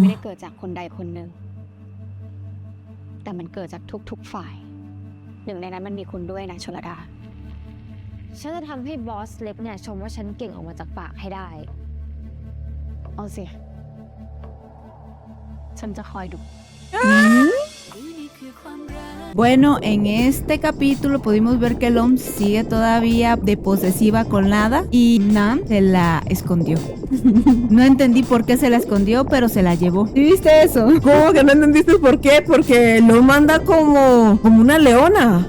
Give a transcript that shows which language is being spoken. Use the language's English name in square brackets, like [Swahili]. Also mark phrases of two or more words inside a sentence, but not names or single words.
[Thai] ไม่ได้เกิดจากคนใดคนหนึ่ง แต่มันเกิดจากทุกๆฝ่าย หนึ่งในนั้นมันมีคุณด้วยนะชลดา ฉันจะทำให้บอสเล็กเนี่ยชมว่าฉันเก่งออกมาจากปากให้ได้ เอาสิ ฉันจะคอยดู [Spanish] Bueno, en este capítulo pudimos ver que Lom sigue todavía de posesiva con Lada y Nam se la escondió. No entendí por qué se la escondió, pero se la llevó. ¿Sí viste eso? ¿Cómo que no entendiste por qué? Porque lo manda como una leona.